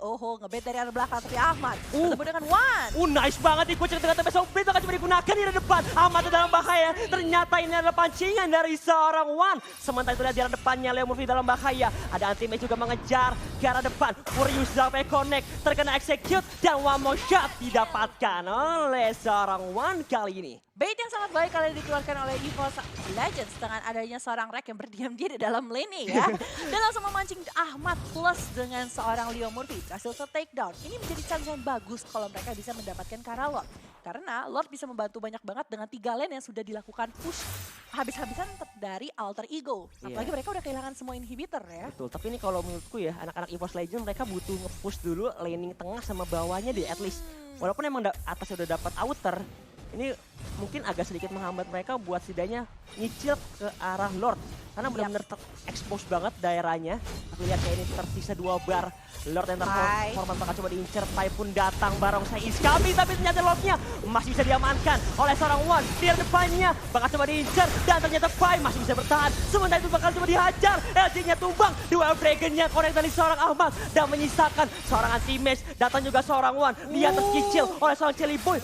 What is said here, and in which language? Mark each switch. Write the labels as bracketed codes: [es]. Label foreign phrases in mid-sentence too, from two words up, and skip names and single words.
[id] Ngebait dari arah belakang, tapi Ahmad ketemu dengan Wan. Nice banget nih coach dengan TP Sobrit bakal coba digunakan di depan. Ahmad dalam bahaya. Ternyata ini adalah pancingan dari seorang Wan. Sementara itu di arah depannya Leo Murphy dalam bahaya. Ada anti-mage juga mengejar ke arah depan. Furious sampai connect, terkena execute dan [en] one more shot [id] didapatkan oleh seorang Wan kali ini. Bait yang sangat baik kali dikeluarkan oleh EVOS Legends dengan adanya seorang Rek yang berdiam diri dalam lane ya. Dan langsung memancing Ahmad plus dengan seorang Leo Murphy berhasil [en] take down. [id] Ini menjadi chance yang bagus kalau mereka bisa mendapatkan Karalot. Karena Lord bisa membantu banyak banget dengan 3 lane yang sudah dilakukan push habis-habisan dari Alter Ego. Apalagi mereka udah kehilangan semua inhibitor ya. Betul, tapi ini kalau menurutku ya anak-anak EVOS Legends mereka butuh nge-push dulu laning tengah sama bawahnya deh [en] at least. [id] Walaupun emang atas udah dapat outer, ini mungkin agak sedikit menghambat mereka buat setidaknya nyicil ke arah Lord. Karena benar-benar expose banget daerahnya. Tapi lihat kayak ini tersisa 2 bar. Lord yang terformat bakal coba diincer. Pai pun datang, barongsai [en] is coming. [id] Tapi ternyata Lordnya masih bisa diamankan oleh seorang One. Di depannya bakal coba diincer. Dan ternyata Pai masih bisa bertahan. Sementara itu bakal coba dihajar. LG-nya tumbang. Duel Dragon-nya connect dari seorang Ahmad. Dan menyisakan seorang anti-match. Datang juga seorang One. Dia terkicil oleh seorang Chelly Boy.